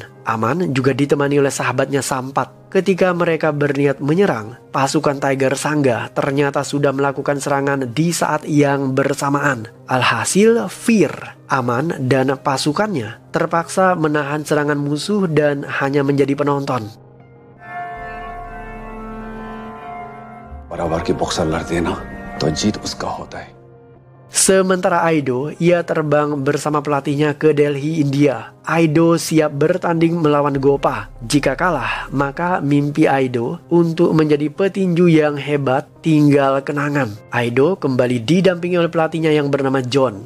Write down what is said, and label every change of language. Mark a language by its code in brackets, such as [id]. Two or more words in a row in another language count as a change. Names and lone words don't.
[id] Aman juga ditemani oleh sahabatnya Sampat. Ketika mereka berniat menyerang, pasukan Tiger Sangha ternyata sudah melakukan serangan di saat yang bersamaan. Alhasil, Fear, Aman, dan pasukannya terpaksa menahan serangan musuh dan hanya menjadi penonton. [hi] बराबर की बॉक्सर लड़ते हैं ना तो जीत उसका होता है. [id] Sementara Aido, ia terbang bersama pelatihnya ke Delhi, India. Aido siap bertanding melawan Gopa. Jika kalah, maka mimpi Aido untuk menjadi petinju yang hebat tinggal kenangan. Aido kembali didampingi oleh pelatihnya yang bernama John.